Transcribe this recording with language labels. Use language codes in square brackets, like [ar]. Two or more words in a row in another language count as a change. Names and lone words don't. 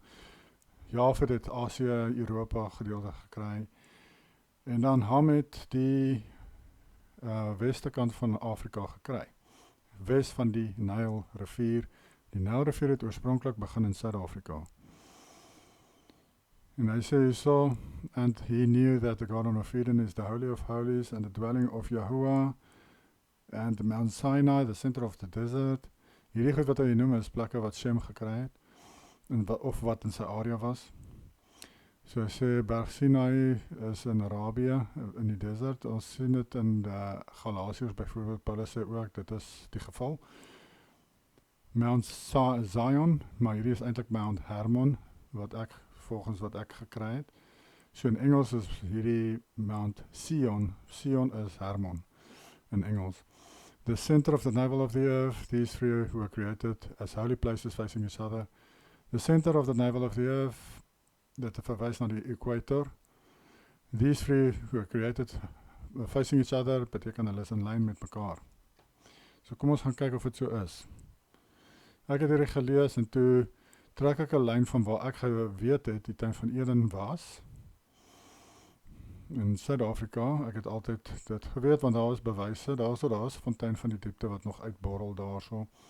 [af] Jafet het Asië, Europa gedeelte gekry. En dan Ham het die weste kant van Afrika gekry. Wes van die Nile rivier. Die Nile rivier het oorspronklik begin in Suid-Afrika. En hy sê hierso, [en] and he knew that the Garden of Eden is the Holy of Holies and the dwelling of Yahuwah, and Mount Sinai, the center of the desert. [af] Hierdie goed wat hy noem is plekke wat Shem gekry het, of wat in sy area was. So hy sê, Berg Sinai is in Arabië, in die desert. Ons sien dit in die Galasiërs byvoorbeeld, Paulus sê ook, dit is die geval. [en] Mount Zion, [af] maar hierdie is eintlik [en] Mount Hermon, [af] volgens wat ek gekry het. So in Engels is hierdie [en] Mount Sion. [af] Sion is Hermon in Engels. [en] The center of the navel of the earth, these three were created as holy places facing each other. The center of the navel of the earth, [af] dit verwys na die equator. [en] These three were created facing each other, [af] beteken hulle is in lyn met mekaar. So kom ons gaan kyk of dit so is. Ek het hierdie gelees en toe trek ek 'n lyn van waar ek geweet het die tuin van Eden was in Suid-Afrika. Ek het altyd dit geweet, want daar is bewyse, daar is 'n fontein van die diepte wat nog uitborrel daarso.